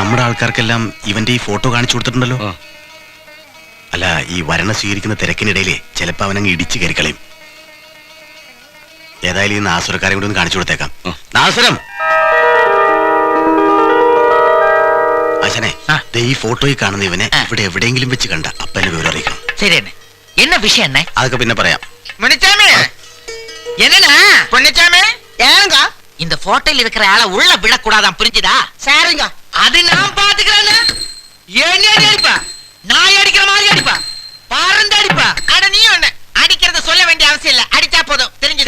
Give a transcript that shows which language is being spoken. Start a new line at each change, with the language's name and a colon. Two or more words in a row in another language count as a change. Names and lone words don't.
Malayalam: ആൾക്കാർക്കെല്ലാം ഇവന്റെ ഈ ഫോട്ടോ കാണിച്ചു കൊടുത്തിട്ടുണ്ടല്ലോ. അല്ല, ഈ വരണ സ്വീകരിക്കുന്ന തിരക്കിനിടയിലെ ചിലപ്പോ അവനങ്ങ് ഇടിച്ചു കയറിക്കളയും. ഏതായാലും ഈ നാസുരക്കാരെ കൂടി ഒന്ന് കാണിച്ചു കൊടുത്തേക്കാം. നാസുരം, ആശാനെ, ഈ ഫോട്ടോയിൽ കാണുന്ന ഇവനെ ഇവിടെ എവിടെയെങ്കിലും വെച്ച് കണ്ട അപ്പനെ വിവരം അറിയിക്കണം. ശരി തന്നെ.
Tamil: என்ன விஷயம் என்ன?
Malayalam: അതൊക്കെ പിന്നെ പറയാം.
Tamil: என்னண்ணா പൊന്നിച്ചാമേ ஏங்க இந்த போட்டோல இருக்கிற ஆளை உள்ள விடக்கூடாதான், புரிஞ்சுதா? சாருங்க அது நான் பாத்துக்கிறேன். ஏன் அடிப்பா? நான் அடிக்கிற மாதிரி அடிப்பா, பாரந்த அடிப்பா. அட நீ ஒண்ணு அடிக்கிறத சொல்ல வேண்டிய அவசியம் இல்ல, அடிச்சா போதும், தெரிஞ்சுதா?